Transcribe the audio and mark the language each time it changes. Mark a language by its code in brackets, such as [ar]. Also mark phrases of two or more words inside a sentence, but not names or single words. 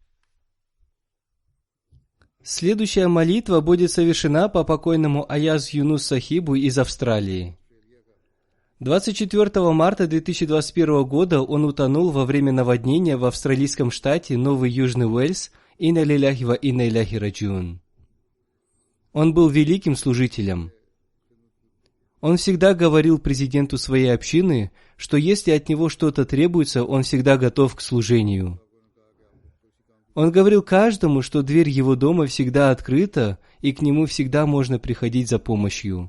[ru] Следующая молитва будет совершена по покойному Аяз Юнус Сахибу из Австралии. 24 марта 2021 года он утонул во время наводнения в австралийском штате Новый Южный Уэльс. [ar] إنا لله و إنا إليه راجعون. [ru] Он был великим служителем. Он всегда говорил президенту своей общины, что если от него что-то требуется, он всегда готов к служению. Он говорил каждому, что дверь его дома всегда открыта, и к нему всегда можно приходить за помощью.